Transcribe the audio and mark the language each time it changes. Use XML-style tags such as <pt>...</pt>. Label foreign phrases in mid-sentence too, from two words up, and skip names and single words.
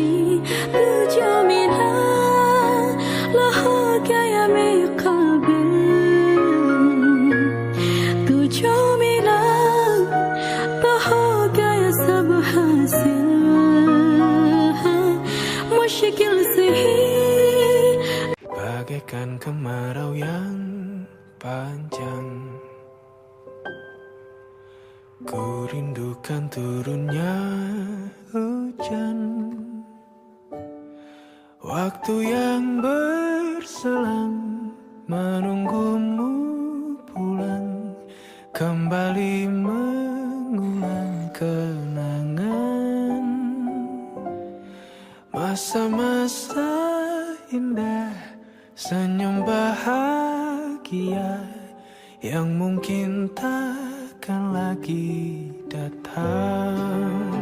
<hi>तू जो मिला ला हो गया मैं काबिल, तू जो मिला तो हो गया सब हासिल। मुश्किल से ही</hi> <id>Bagaikan kemarau yang panjang, ku rindukan turunnya hujan. Waktu yang berselang menunggumu pulang, kembali mengulang kenangan masa-masa indah, senyum bahagia yang mungkin takkan lagi datang.</id>